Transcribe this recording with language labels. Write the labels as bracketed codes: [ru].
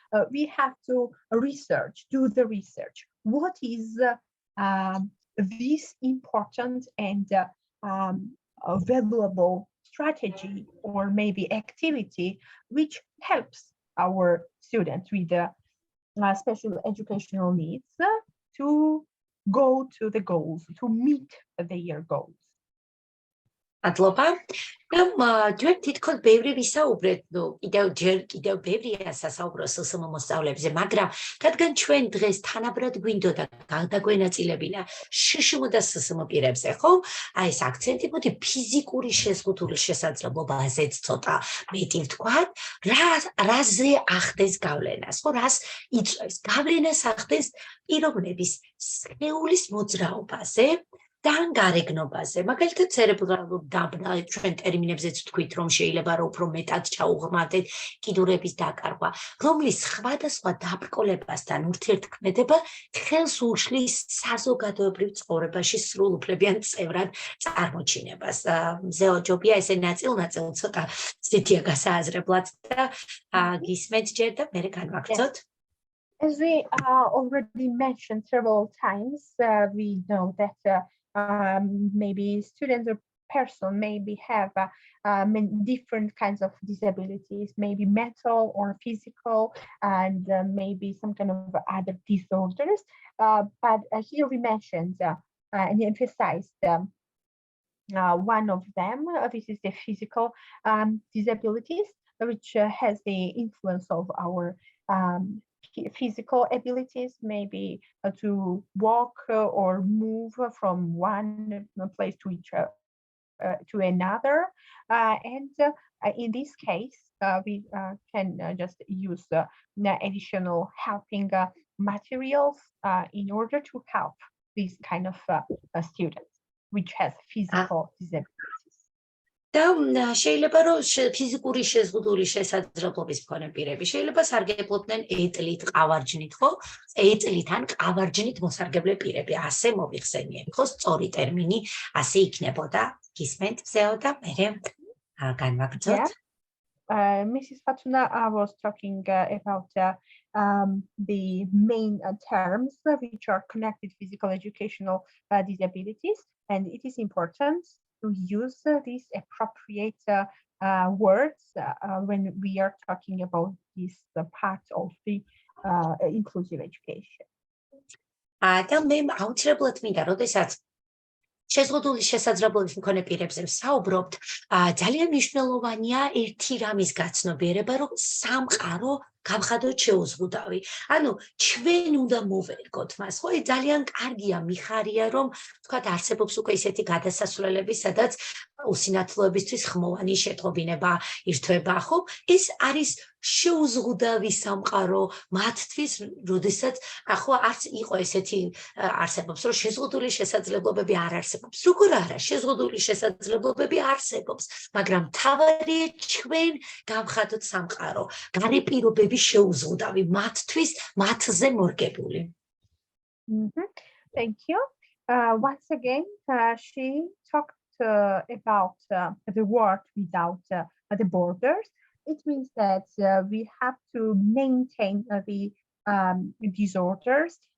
[en] We have to do the research. What is this important and valuable strategy or maybe activity which helps our students with the special educational needs to go to the goals, to meet their goals. [ka] მადლობა. ჩვენ თითქოს ბევრი ვისაუბრეთ, კიდევ ბევრია სასაუბრო SSM მოსწავლეებზე, მაგრამ რადგან ჩვენ დღეს თანაბრად გვინდოდა გადაგვენაწილებინა შშმ და SSM პირებზე, ხო? აი ეს აქცენტი მოდი ფიზიკური შეზღუდული შესაძლებლობაზეც ცოტა მეტი ვთქვათ, რაზე ახდენს გავლენას, ხო? რას იწვევს? გავლენას ახდენს პიროვნების სხეულის მოძრაობაზე, თან გარეგნობაზე. მაგალითად, ცერებრალურ დაბნა ჩვენ ტერმინებზეც ვთქვით, რომ შეიძლება რომ უფრო მეტად ჩაუღრმავდეთ კიდურების დაკარგვა, რომლის სხვადასხვა დაბრკოლებასთან ურთიერთქმედება ხელს უშლის საზოგადოებრივ ცხოვრებაში სრულუფლებიან წევრად წარმოჩინებას. მზეოჯობია ესე ნაწილ-ნაწილ ცოტა ციტია გასააზრებლად და გისმენთ ჯერ და მერე განვაგრძოთ. [en] As we already mentioned several times, we know that maybe students or person maybe have many different kinds of disabilities, maybe mental or physical, and maybe some kind of other disorders. But here we mentioned and emphasized one of them. This is the physical disabilities, which has the influence of our physical abilities, maybe to walk or move from one place to another. And in this case, we can just use additional helping materials in order to help these kind of students which has physical disabilities. [ka] და შეიძლება რომ ფიზიკური შეზღუდული შესაძლებლობის მქონე პირები შეიძლება სარგებლობდნენ ეტლით, ყავარჯნით, ხო? ეტლით ან ყავარჯნით მოსარგებლე პირები, ასე მოვიხსენიებ, ხო? სწორი ტერმინი ასე იქნებოდა. გისმენთ მზეო და მერე განვაგრძოთ. [en] Mrs. Fatuna was talking about the main terms which are connected to physical educational disabilities, and it is important to use these appropriate words when we are talking about this part of the inclusive education. [ka] და მე აუცილებლად მინდა, როდესაც შეზღუდული შესაძლებლობის მქონე პირებზე ვსაუბრობთ, ძალიან მნიშვნელოვანია ერთი რამის გაცნობიერება, რომ სამყარო გავხადოთ შეუზღუდავი. ანუ ჩვენ უნდა მოვერგოთ მას, ხო? ძალიან კარგია, მიხარია, რომ თქვათ არსებობს უკვე ისეთი გადასასვლელები, სადაც უსინათლოებისთვის ხმოვანი შეტყობინება ირთვება, ხო? ეს არის შეუზღუდავი სამყარო მათთვის, როდესაც ხო არც იყო ესეთი არსებობს, რომ შეზღუდული შესაძლებლობები არ არსებობს. როგორ არა, შეზღუდული შესაძლებლობები არსებობს, მაგრამ თავარია ჩვენ გავხადოთ სამყარო, გარე პირობები შეუზღუდავი მათთვის, მათზე მორგებული. [en] Thank you. Once again, she talked about the world without the borders. It means that we have to maintain the disorders.